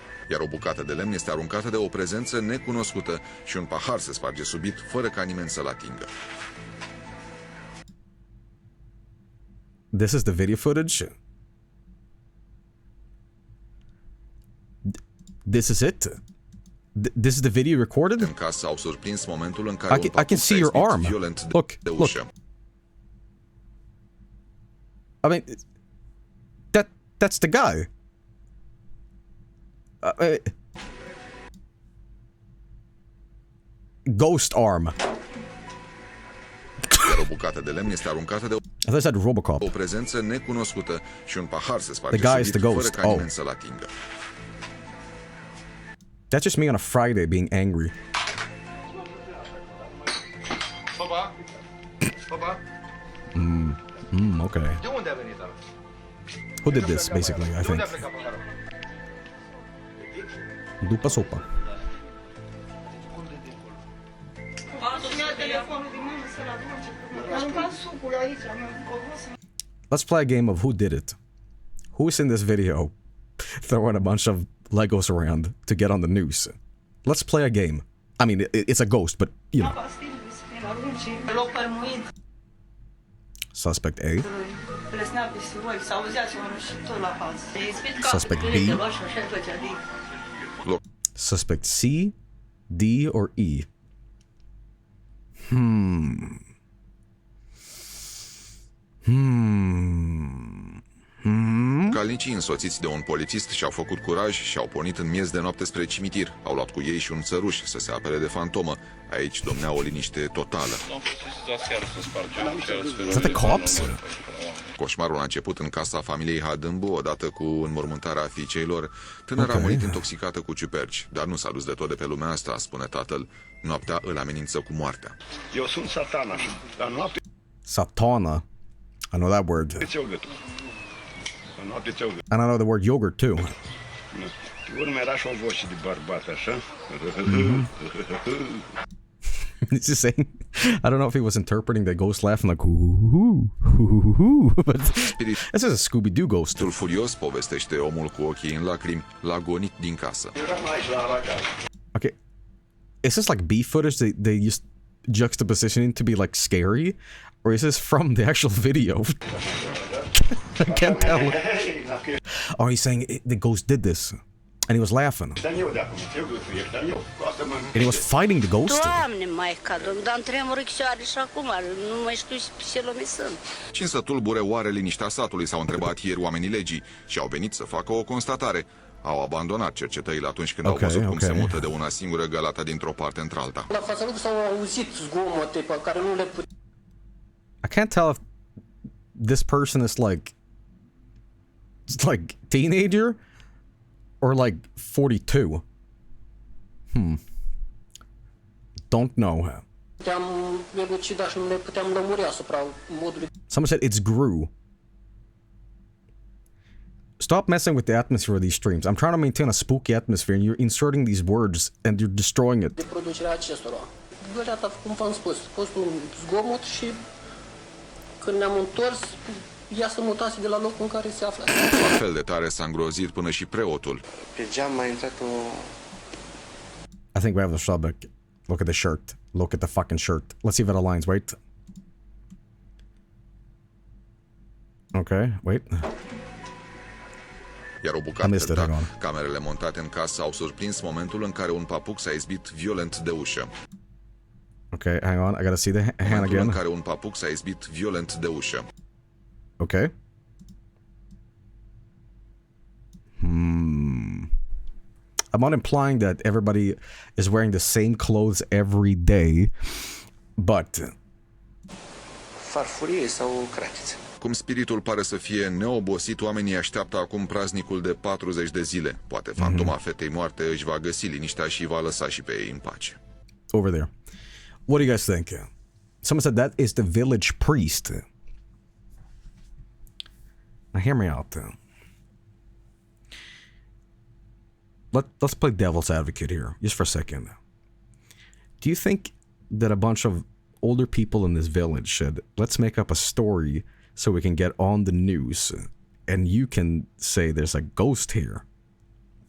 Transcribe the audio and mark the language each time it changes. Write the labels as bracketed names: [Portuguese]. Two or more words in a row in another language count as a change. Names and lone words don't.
[Romanian] Iar o bucată de lemn este aruncată de o prezență necunoscută și un pahar se sparge subit, fără ca nimeni să-l atingă. [English] This is the video footage. This is it. This is the video recorded. [Romanian] În casă au surprins momentul în care [English] I can see your arm. [Romanian] Violent de [English] Look. [Romanian] ușă. [English] I mean, that's the guy. Ghost arm. [Romanian] Iar o bucată de lemn este aruncată de Robocop. O prezență necunoscută și un pahar se sparge [English] The guy is [Romanian] subit, [English] the [Romanian] fără [English] ghost. [Romanian] ca nimeni să-l atingă. [English] That's just me on a Friday being angry. [Romanian] Papa? Papa? [English] Okay. [Romanian] De unde a venit ăla? [English] Who did this, basically, I [Romanian] De unde [English] think. [Romanian] a plecat paharul? După sopa. [English] Let's play a game of who did it. Who's in this video throwing a bunch of Legos around to get on the news? Let's play a game. I mean, it's a ghost, but, you know. Suspect A. Suspect B. Suspect C, D, or E? [Romanian] Calnicii însoțiți de un polițist și-au făcut curaj și au pornit în miez de noapte spre cimitir. Au luat cu ei și un țăruș să se apere de fantomă. Aici domnea o liniște totală. [English] Is that the cops? [Romanian] Coșmarul a început în casa familiei Hadâmbu, odată cu înmormântarea fiicei lor. Tânăra a murit intoxicată cu ciuperci, dar nu s-a dus de tot de pe lumea asta, spune tatăl. Noaptea îl amenință cu moartea. Eu sunt Satana, dar noapte... Satana. [English] I know that word. [Romanian] ți-o gâtul. Noapte ți-o gâtul. [English] And I know the word yogurt, too. [Romanian] Urmea și o voce de bărbat, așa. [English] Is he saying? I don't know if he was interpreting the ghost laugh and like, hoo, but this is a Scooby-Doo ghost. [Romanian] Tul furios, povestește omul cu ochii în lacrimi, l-a gonit din casă. [English] Okay. Is this like B footage they used juxtapositioning to be like scary? Or is this from the actual video? I can't tell. Oh, he's saying the ghost did this. And he was laughing. And he was fighting the ghost. [Romanian] Doamne, Maica, dar îmi tremur icioare și acum, nu mai știu ce lume sunt. Cine să tulbure oare liniștea satului, s-au întrebat ieri oamenii legii și au venit să facă o constatare. Au abandonat cercetările atunci când au văzut cum se mută de una singură Galata dintr-o parte într-alta. La fața lui s-au auzit zgomote pe care nu le puteam. [English] I can't tell if this person is like teenager or like 42. Don't know. [Romanian] Puteam elucida și nu le puteam lămuri asupra modului. [English] Someone said it's Gru. Stop messing with the atmosphere of these streams. I'm trying to maintain a spooky atmosphere and you're inserting these words and you're destroying it. [Romanian] De producerea acestora. Găleata, cum v-am spus, a fost un zgomot și când ne-am întors, ea se mutase de la locul în care se află. La fel de tare s-a îngrozit până și preotul. Pe geam a intrat o... [English] I think we have the subject. Look at the shirt. Look at the fucking shirt. Let's see if it aligns. Wait. Okay, wait. [Romanian] Iar o bucată de camerele montate în casă au surprins momentul în care un papuc s-a izbit violent de ușă. [English] Okay, hang on. I gotta see the hand [Romanian] Momentul [English] again. [Romanian] în care un papuc s-a izbit violent de ușă. [English] Okay. I'm not implying that everybody is wearing the same clothes every day, but... [Romanian] Farfurie sau cratiță. Cum spiritul pare să fie neobosit, oamenii așteaptă acum praznicul de 40 de zile. Poate fantoma fetei moarte își va găsi liniștea și va lăsa și pe ei în pace. [English] Over there. What do you guys think? Someone said that is the village priest. Now hear me out. Let's play devil's advocate here, just for a second. Do you think that a bunch of older people in this village said, let's make up a story so we can get on the news and you can say there's a ghost here?